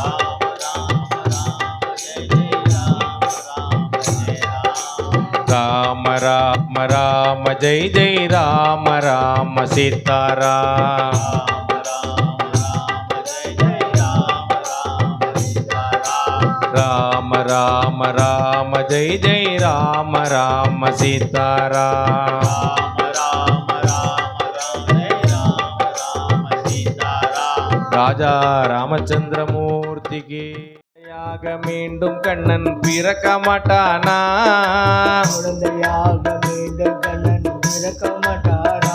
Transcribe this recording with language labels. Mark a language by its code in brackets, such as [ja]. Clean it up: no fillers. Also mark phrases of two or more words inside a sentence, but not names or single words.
[hi] राम राम राम जय जय राम राम सीताराम राम राम राम जय जय राम राम सीताराम [ta] ராஜா ராமச்சந்திரமூர்த்திக்கு யாக மீண்டும் கண்ணன் பிறக்க மாட்டானா குழந்தையாக மீண்டும் கண்ணன் பிறக்க மாட்டானா